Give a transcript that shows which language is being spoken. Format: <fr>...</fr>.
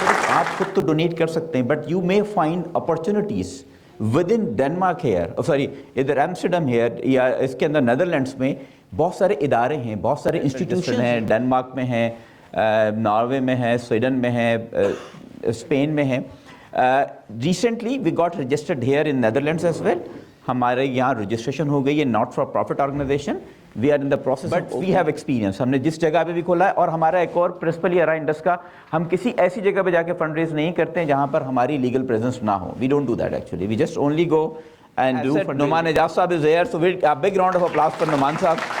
<ur>آپ خود تو ڈونیٹ کر سکتے ہیں, but you may find opportunities with in Denmark hair, sorry ادھر ایمسٹرڈم ہیئر, یا اس کے اندر نیدرلینڈس میں بہت سارے ادارے ہیں, بہت سارے انسٹیٹیوشن ہیں. ڈینمارک میں ہیں, ناروے میں ہیں, سویڈن میں ہیں, اسپین میں ہیں.</ur> <en>Recently we got registered here in Netherlands as well. ہمارے یہاں registration ہو گئی ہے, not for profit organisation. We are in the process, but we have experience.</en> <ur>ہم نے جس جگہ پہ بھی کھولا ہے, اور ہمارا ایک اور پرنسپل یہ رہا انڈس کا, ہم کسی ایسی جگہ پہ جا کے فنڈ ریز نہیں کرتے ہیں جہاں پر ہماری لیگل پریزنس نہ ہو.</ur> <en>We don't do that actually, we just only go and do. Nauman Ejaz sahab is here, so a big round of applause for Nauman sahab.</en>